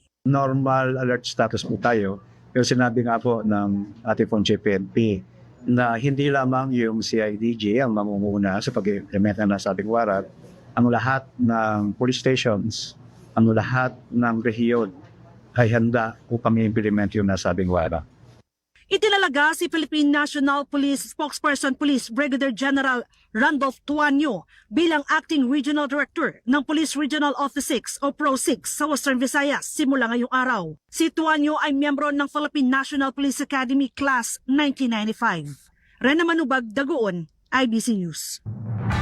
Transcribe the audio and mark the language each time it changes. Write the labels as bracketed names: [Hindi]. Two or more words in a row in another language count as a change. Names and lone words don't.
[English] Normal alert status [Filipino] po tayo, pero sinabi nga po ng ating pong GPNP na hindi lamang yung CIDG ang mamumuna sa pag-implement ng nasabing warrant, ang lahat ng police stations, ang lahat ng rehiyon ay handa upang i-implement yung nasabing warrant. Itinalaga si Philippine National Police Spokesperson Police Brigadier General Randolph Tuanyo bilang [English] Acting Regional Director [Filipino] ng Police Regional Office 6 o PRO6 sa Western Visayas simula ngayong araw. Si Tuanyo ay miyembro ng Philippine National Police Academy Class 1995. Rena Manubag Dagoon, IBC News.